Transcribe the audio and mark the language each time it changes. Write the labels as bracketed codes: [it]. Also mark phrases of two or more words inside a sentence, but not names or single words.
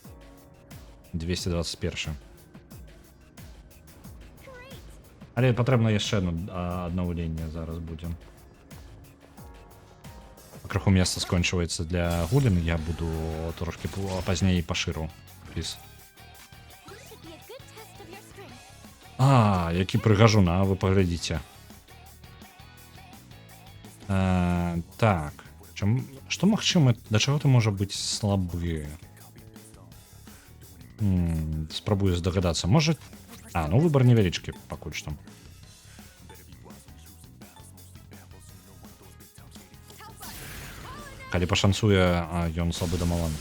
[be] 221. Але патрэбна яшчэ аднаўленне зараз будзе. Крыху месца скончваецца для гулін, я буду трошки пазней пашыру ліс. [en] This should be a good test of your strength. [be] Які прыгажуна, вы паглядзіце. Так, што магчыма, да чаго ты можа быць слабы? Спрабую здагадацца, можа... ну выбар невялічкі пакуль што. Калі пашанцуе, ён слабы да маланкі.